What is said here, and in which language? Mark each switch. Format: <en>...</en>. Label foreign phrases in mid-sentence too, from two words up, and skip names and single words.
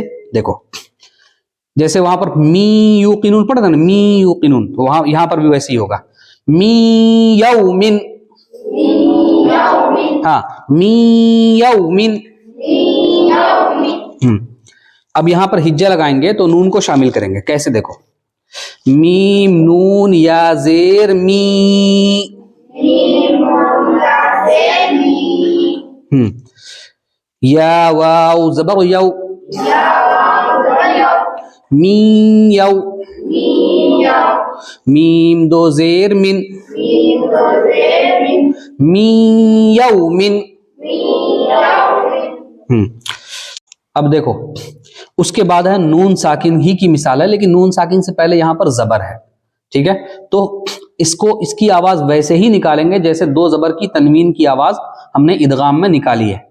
<ur>دیکھو، جیسے وہاں پر</ur> <ar>می یوقنون</ar> <ur>پڑھا تھا نا،</ur> <ar>می یوقنون،</ar> <ur>تو وہاں یہاں پر بھی ویسے ہی ہوگا.</ur> <ar>می یومن. ہاں، می یومن.</ar> <ur>اب یہاں پر ہجہ لگائیں گے تو نون کو شامل کریں گے. کیسے؟ دیکھو، میم نون یا زیر می. یا واو زبر یو.</ur> <ar>می یو.</ar> <ur>میم دو زیر من.</ur> <ar>می یومن.</ar> <ur>اب دیکھو اس کے بعد ہے نون ساکن ہی کی مثال ہے، لیکن نون ساکن سے پہلے یہاں پر زبر ہے. ٹھیک ہے، تو اس کی آواز ویسے ہی نکالیں گے جیسے دو زبر کی تنوین کی آواز ہم نے ادغام میں نکالی ہے.</ur>